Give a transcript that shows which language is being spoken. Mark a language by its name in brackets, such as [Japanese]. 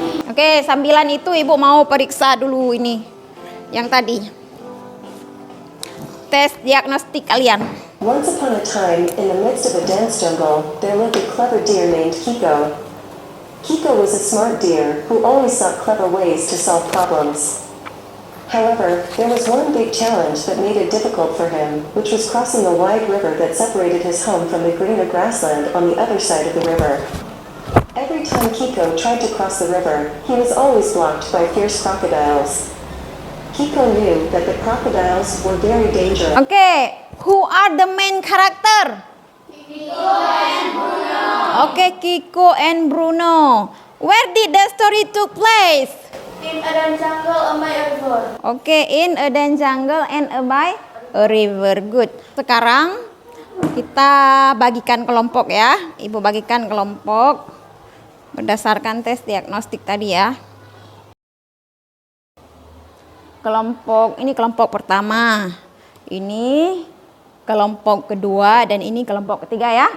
[Indonesian] Oke, sambilan itu Ibu mau periksa dulu ini yang tadi. Tes diagnostik kalian. [English] Once upon a time, in the midst of a dense jungle, there lived a clever deer named Kiko. Kiko was a smart deer who always sought clever ways to solve problems. However, there was one big challenge that made it difficult for him, which was crossing the wide river that separated his home from the greener grassland on the other side of the river. Every time Kiko tried to cross the river, he was always blocked by fierce crocodiles. Kiko knew that the crocodiles were very dangerous. Okay, who are the main character? Kiko and Bruno. Okay, Kiko and Bruno. Where did the story took place? In a dense jungle and by a river. Okay, in a dense jungle and by a river. Good. [Indonesian] Sekarang kita bagikan kelompok ya. Ibu bagikan kelompok berdasarkan tes diagnostik tadi ya. Ini kelompok pertama, ini kelompok kedua, dan ini kelompok ketiga ya.